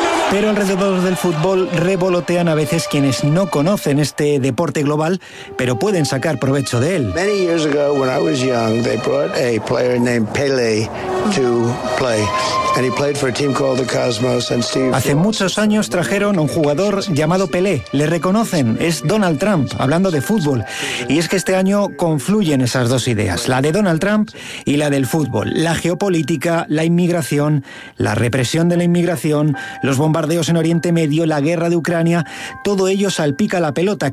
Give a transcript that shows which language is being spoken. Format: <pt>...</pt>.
<es>Pero alrededor del fútbol revolotean a veces quienes no conocen este deporte global, pero pueden sacar provecho de él.</es> <en>Many years ago, when I was young, they brought a player named Pele to play. And he played for a team called the Cosmos and Steve.</en> <es>Hace muchos años trajeron un jugador llamado Pelé. Le reconocen, es Donald Trump, hablando de fútbol. Y es que este año confluyen esas dos ideas, la de Donald Trump y la del fútbol. La geopolítica, la inmigración, la represión de la inmigración, los bombardeos en Oriente Medio, la guerra de Ucrania, todo ello salpica la pelota.</es>